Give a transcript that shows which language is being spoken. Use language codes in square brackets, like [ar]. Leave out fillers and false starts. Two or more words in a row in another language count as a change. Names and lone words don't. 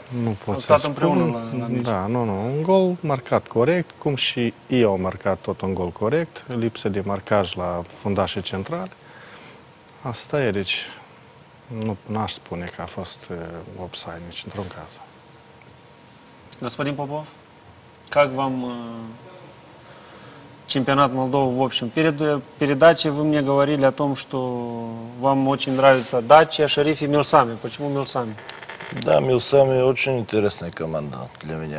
[ro] Nu pot să spun. Împreună la meci. Da, nu. Un gol marcat corect, cum și ei au marcat tot un gol corect. Lipsă de marcaj la fundașii centrale. Asta e, deci nu aș spune că a fost offside nici într-un caz. [ru] Господин Попов, как вам чемпионат Молдовы в общем? Перед передачей вы мне говорили о том, что вам очень нравится Дача, Шериф и Милсами. Почему Милсами? Да, Милсами очень интересная команда для меня.